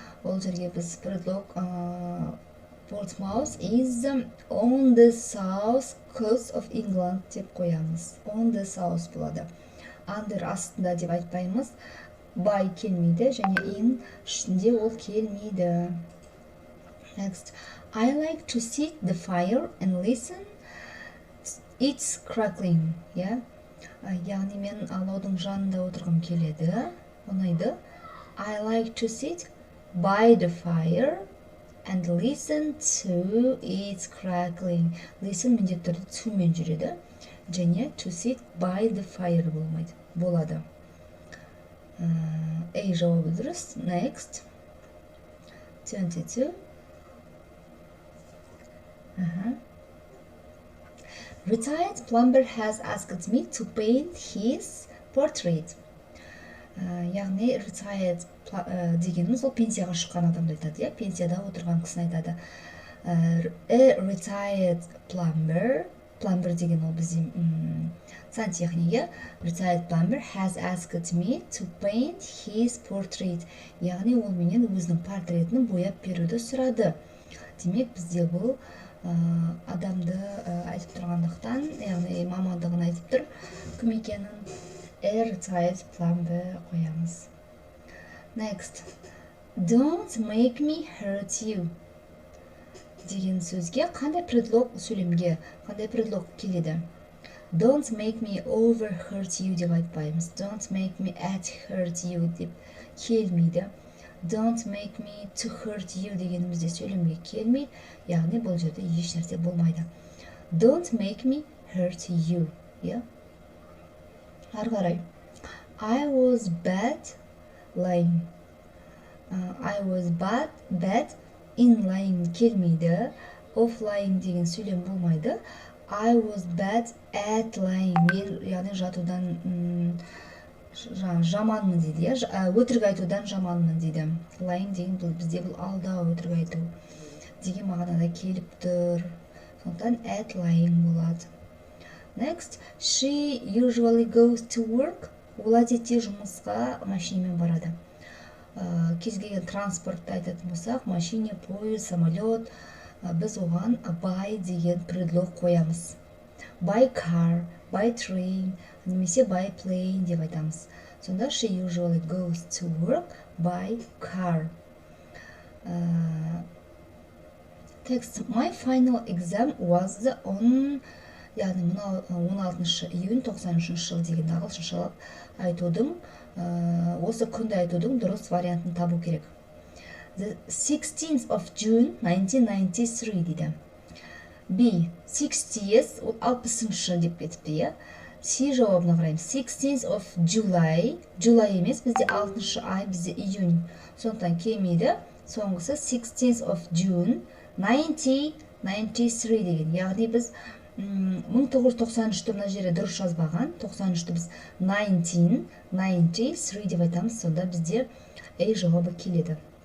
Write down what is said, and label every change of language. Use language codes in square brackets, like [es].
[kk] Ол жерге біз предлог [en] Portsmouth is on the south coast of England [kk] деп қоямыз. [en] On the south [kk] болады. Under астында деп айтпаймыз. By келмейді, және in ішінде ол келмейді. [en] Next, I like to sit the fire and listen it's crackling. [kk] Яғни мен алаудың жанында отырғым келеді, ұнайды. [en] I like to sit by the fire and listen to its crackling. [kk] Listen міндетті түрде to мен жүреді, және [en] to sit by the fire [kk] болмайды, болады. A жауабы дұрыс. Next, 22. [en] Retired plumber has asked me to paint his portrait. [kk] Яғни retired дегеніміз ол пенсияға шыққан адамды айтады. Пенсияда отырған кісіні айтады. A retired plumber деген ол бізде сантехник. [en] Retired plumber has asked me to paint his portrait. [kk] Яғни ол менен өзінің портретін бояп беруді сұрады. Демек бізде бұл адамды айтып тұрғандықтан, яғни мамандығын айтып тұр, кім екенін [en] a retired plumber [kk] қоямыз. Next, [en] don't make me hurt you [kk] деген сөзге қандай предлог сөйлемге, қандай предлог келеді? [en] Don't make me over hurt you [kk] деп айтпаймыз. [en] Don't make me at hurt you [kk] деп келмейді. [en] Don't make me to hurt you [kk] дегенімізде сөйлемге келмейді, яғни бұл жерде еш нәрсе болмайды. [en] Don't make me hurt you. [kk] Ары қарай. [en] I was bad lying. I was bad in lying [kk] келмейді. [en] Of lying [kk] деген сөйлем болмайды. [en] I was bad at lying. [kk] Мен, яғни жатудан жаманмын дейді, өтірік айтудан жаманмын дейді. Lying деген бізде бұл алдау, өтірік айту деген мағынада келіп тұр. Сондықтан [en] at lying [kk] болады. [en] Next, she usually goes to work. [kk] Ол әдетте жұмысқа машинамен барады. Кез келген транспортты айтатын болсақ, машина, пойыз, самолет, біз оған by деген предлог қоямыз. [en] By car, by train, [kk] немесе [en] by plane [kk] деп айтамыз. Сонда [en] she usually goes to work by car. [kk] Text, [en] my final exam was on, [kk] яғни 16 июнь 93 жыл деген ағылшыншалап айтудың, осы күнді айтудың дұрыс вариантын табу керек. [en] The 16th of June 1993 [kk] дейді. [en] B. [kk] 60th, ол 60-шы деп кетіпті, C жауабына қараймыз. [en] 16th of July, [kk] July емес, бізде 6-шы ай, бізде июнь. Сондықтан келмейді. Соңғысы [en] 16th of June 1993 [kk] деген. Яғни біз 1993-ті мына жерде дұрыс жазбаған. 93-ті біз 1993 деп айтамыз. Сонда бізде A жауабы келеді.